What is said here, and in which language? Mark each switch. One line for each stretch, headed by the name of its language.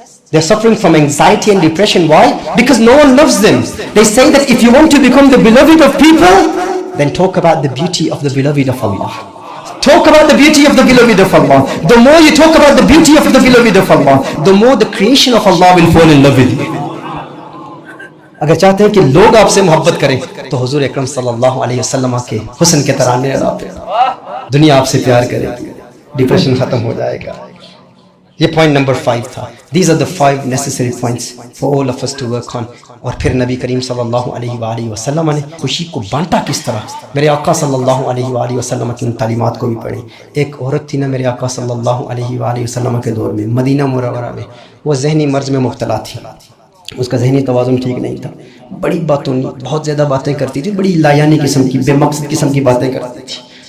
English: They're suffering from anxiety and depression. Why? Because no one loves them. They say that if you want to become the beloved of people, then talk about the beauty of the beloved of Allah. Talk about the beauty of the beloved of Allah. The more you talk about the beauty of the beloved of Allah, the more the creation of Allah will fall in love with you.
Urdu: اگر چاہتے ہیں کہ لوگ آپ سے محبت کریں تو حضور اکرم صلی اللہ علیہ وسلم کے حسن کے ترانے لگاتے ہیں. دنیا آپ سے پیار کرے گی, ڈپریشن ختم ہو جائے گا. یہ پوائنٹ نمبر 5 تھا.
English: These are the 5 necessary points for all of us to work on.
Urdu: اور پھر نبی کریم صلی اللہ علیہ وآلہ وسلم نے خوشی کو بانٹا کس طرح. میرے آقا صلی اللہ علیہ وآلہ وسلم کی ان تعلیمات کو بھی پڑھیں. ایک عورت تھی نا میرے آقا صلی اللہ علیہ وآلہ وسلم کے دور میں مدینہ منورہ میں, وہ ذہنی مرض میں مبتلا تھی. اس کا ذہنی توازن ٹھیک نہیں تھا. بڑی باتوں بہت زیادہ باتیں کرتی تھی, بڑی لایانی قسم کی بے مقصد قسم کی باتیں کرتی تھی.